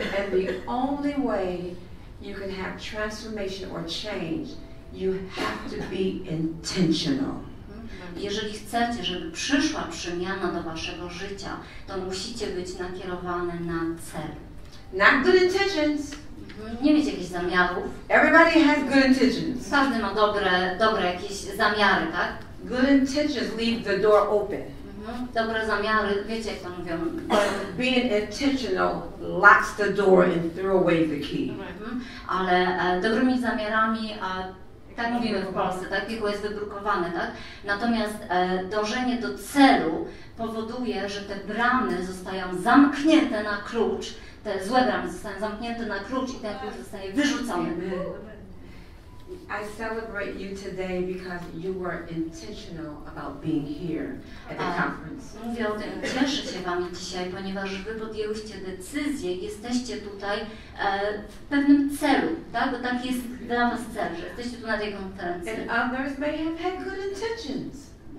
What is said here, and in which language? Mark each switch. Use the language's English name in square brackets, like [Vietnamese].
[English] And the only way you can have transformation or change, you have to be intentional. [Polish] Jeżeli chcecie, żeby przyszła przemiana do waszego życia, to musicie być nakierowane na cel. [English] Not good intentions. [Polish] Nie mieć jakichś zamiarów. [English] Everybody has good intentions. [Polish] Każdy ma dobre jakieś zamiary, tak? [English] Good intentions leave the door open. [Polish] Dobre zamiary, wiecie jak to mówią. [English] Being intentional locks the door and throw away the key. [Polish] Ale dobrymi zamiarami, tak mówimy w Polsce, tak? Piekło jest wybrukowane, tak? Natomiast dążenie do celu powoduje, że te bramy zostają zamknięte na klucz, te złe bramy zostają zamknięte na klucz i ten klucz zostaje wyrzucony. [English] I celebrate you today because you were intentional about being here at the conference. [Polish] Mówię o tym, cieszę się wami dzisiaj, ponieważ wy podjęłyście decyzję i jesteście tutaj w pewnym celu, tak? Bo taki jest dla was cel, że jesteście tu na tej konferencji. [English] And others may have had good intentions.